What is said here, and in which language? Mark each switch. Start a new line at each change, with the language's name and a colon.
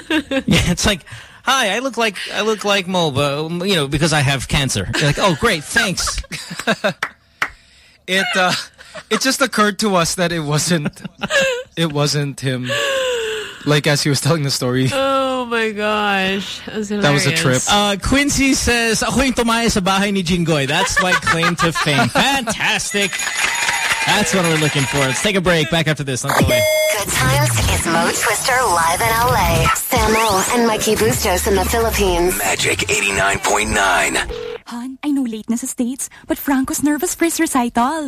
English: Yeah, it's like, hi, I look like Mo, but, you know, because I have cancer. You're like, oh, great, thanks. it just occurred to us that it wasn't him. Like, as he was telling the story. Oh, my gosh. That was a trip. Quincy says,
Filipino: ako yung tumaya sa bahay ni Jingoy.
English: That's my claim to fame. Fantastic. That's what we're looking for. Let's take a break. Back after this. Don't go away. Good times is Mo Twister live in L.A. Sam O and Mikey Bustos in the Philippines. Magic 89.9. Hon, I know late na sa States, but Franco's nervous for his recital.